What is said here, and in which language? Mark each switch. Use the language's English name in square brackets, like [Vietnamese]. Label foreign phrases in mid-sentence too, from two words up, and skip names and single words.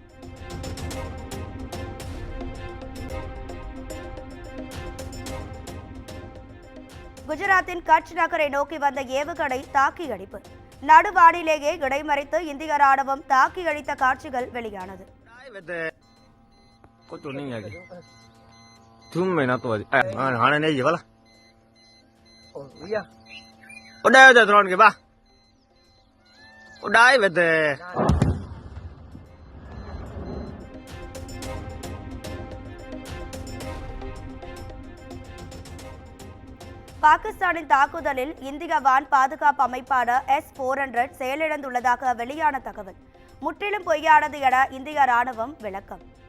[Tamil] குஜராத்தின் கட்ச் நகரை நோக்கி வந்த ஏவுகணை தாக்கி அழிப்பு. நடுவானிலேயே இடைமறித்து இந்திய ராணுவம் தாக்கி அழித்த காட்சிகள் வெளியானது. [Indonesian] Udah turun ke bawah. Udah bete. [Tamil] பாகிஸ்தானின் தாக்குதலில் இந்திய வான் பாதுகாப்பு அமைப்பான S-400 செயலிழந்துள்ளதாக வெளியான தகவல் முற்றிலும் பொய்யானது என இந்திய ராணுவம் விளக்கம்.